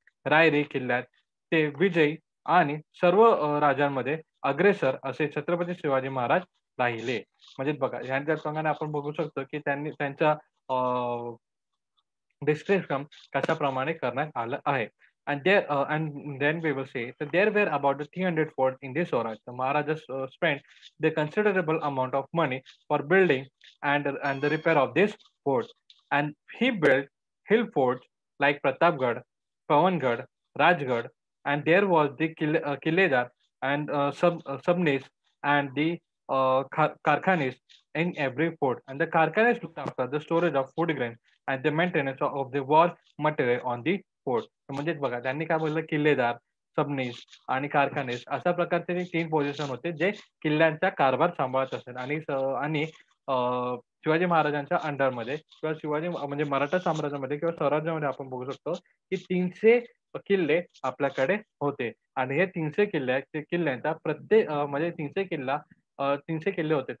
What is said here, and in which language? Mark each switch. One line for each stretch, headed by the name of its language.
Marathi: रायरी किल्ल्यात ते विजयी आणि सर्व राजांमध्ये अग्रेसर असे छत्रपती शिवाजी महाराज राहिले. म्हणजे बघा ह्यांच्या संघाने आपण बघू शकतो, की त्यांनी त्यांच्या डिस्क्रिप्शन कशाप्रमाणे करण्यात आलं आहे.
English: And then we will say that there were about 300 forts in this Swaraj. The Maharajas spent the considerable amount of money for building and the repair of this fort. And he built hill forts like Pratapgarh, Pavangarh, Rajgarh, and there was the Killedar and Subnis and the Karkhanis in every fort. And the Karkhanis looked after the storage of food grain and the maintenance of the war material on the fort.
Marathi: म्हणजेच बघा त्यांनी काय बोललं किल्लेदार, सबनीस आणि कारखानेस अशा प्रकारचे ते 3 position होते जे किल्ल्यांचा कारभार सांभाळत असत आणि शिवाजी महाराजांच्या अंडरमध्ये किंवा शिवाजी म्हणजे मराठा साम्राज्यामध्ये किंवा स्वराज्यामध्ये आपण बघू शकतो की 300 किल्ले आपल्याकडे होते आणि हे 300 किल्ल्यांचा प्रत्येक म्हणजे 300 किल्ले होते.